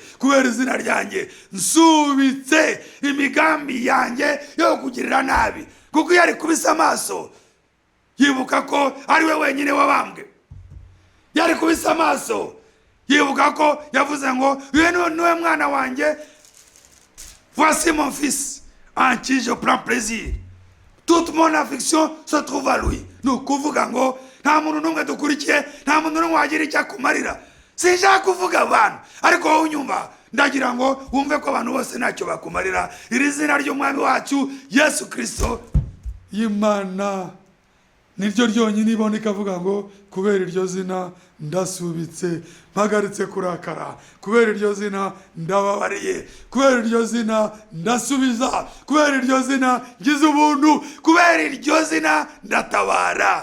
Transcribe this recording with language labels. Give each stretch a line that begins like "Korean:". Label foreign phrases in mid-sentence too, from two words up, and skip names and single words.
Kinyarwanda: Kubera izina ryanjye nsubitse imigambi yanjye yo kugirira nabi. Kuko iyo ari kubisa amaso yibuka ko ari we wenyine wabambwe. Yari kubisa amaso yibuka ko yavuze ngo uyu niwe mwana wanjye,
French: voici mon fils en qui je prends plaisir, toute mon affection se trouve à lui.
Kinyarwanda: Ni ukuvuga ngo nta muntu n'umwe dukurikiye, nta muntu n'umwe wagira icyo akumarira. Sinshaka kuvuga abantu, ariko wowe unyumva ndagira ngo wumve ko abantu bose ntacyo bakumarira. Iri zina ry'umwami wacu Yesu Kristo, Imana niryo ryonyine iboneka avuga ngo kubera iryo zina ndasubitse, mpagaritse kurakara, kubera iryo zina ndababariye, kubera iryo zina ndasubiza, kubera iryo zina ngize ubuntu, kubera iryo zina ndatabara.